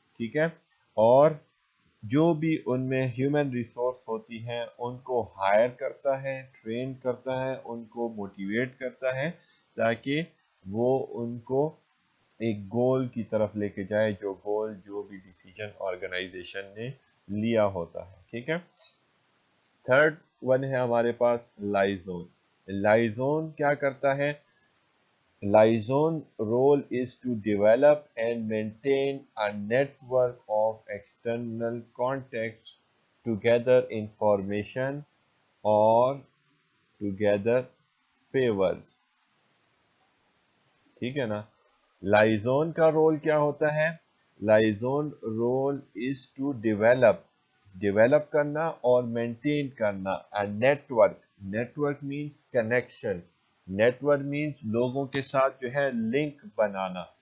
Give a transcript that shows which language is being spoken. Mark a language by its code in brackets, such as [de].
[ur] ٹھیک ہے، اور جو بھی ان میں ہیومن ریسورس ہوتی ہیں ان کو ہائر کرتا ہے، ٹرین کرتا ہے، ان کو موٹیویٹ کرتا ہے تاکہ وہ ان کو ایک گول کی طرف لے کے جائے، جو گول جو بھی ڈیسیجن آرگنائزیشن نے لیا ہوتا ہے. ٹھیک ہے، تھرڈ ون ہے ہمارے پاس لائزون. لائزون کیا کرتا ہے، [en] Liaison role is to develop and maintain a network of external contacts to gather information or to gather favors. [ur] ٹھیک ہے نا، لائزون کا رول کیا ہوتا ہے، liaison [en] role is to [ur] develop کرنا اور مینٹین کرنا network. [en] network means connection, [ur] network means لوگوں کے ساتھ جو ہے لنک بنانا.